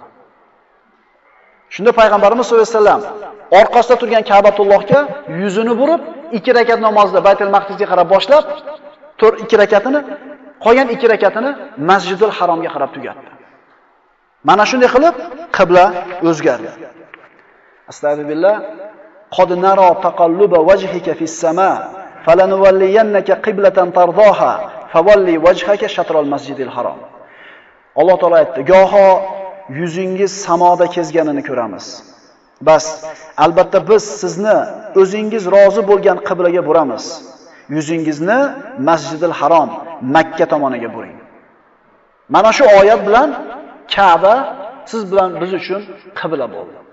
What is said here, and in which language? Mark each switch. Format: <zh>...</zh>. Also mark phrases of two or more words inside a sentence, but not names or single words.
<uz>Shunda payg'ambarimiz sollallohu alayhi vasallam orqasida turgan Ka'batullohga yuzini burib, 2 rakat namozda Baytul Maqdisga qarab boshlab, 2 rakatini, qolgan 2 rakatini Masjidil Haromga qarab tugatdi. Mana shunday qilib qibla o'zgardi. Astagfirullah.</uz> <ar>قد نرى تقلب وجهك في السماء فلنولينك قبلة ترضاها فول وجهك شطر المسجد الحرام.</ar> <uz>Alloh taolo aytdi, goho yuzingiz samoda kezganini ko'ramiz. Bas, albatta biz sizni o'zingiz rozi bo'lgan qiblaga buramiz. Yuzingizni Masjidil Harom, Makka tomoniga buring. Mana shu oyat bilan Ka'ba siz bilan biz uchun qibla bo'ldi.</uz>